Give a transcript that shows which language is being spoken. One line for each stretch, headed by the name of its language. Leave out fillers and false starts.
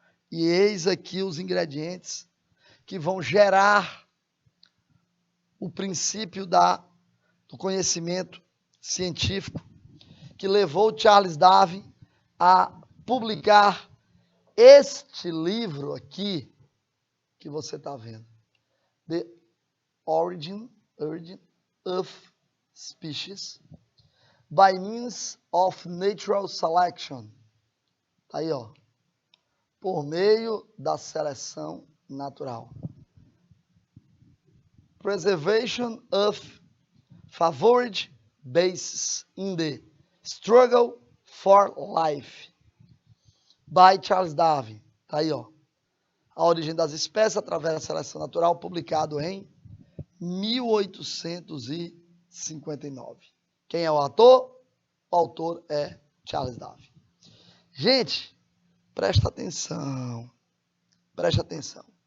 Portuguese: E eis aqui os ingredientes que vão gerar o princípio do conhecimento científico que levou Charles Darwin a publicar este livro aqui que você está vendo.
English: The Origin of species by means of natural selection.
Portuguese: Tá aí, ó. Por meio da seleção natural.
English: Preservation of favored bases in the struggle for life.
Portuguese: By Charles Darwin. Tá aí, ó. A origem das espécies através da seleção natural, publicado em 1859. Quem é o autor? O autor é Charles Darwin. Gente, presta atenção. Presta atenção.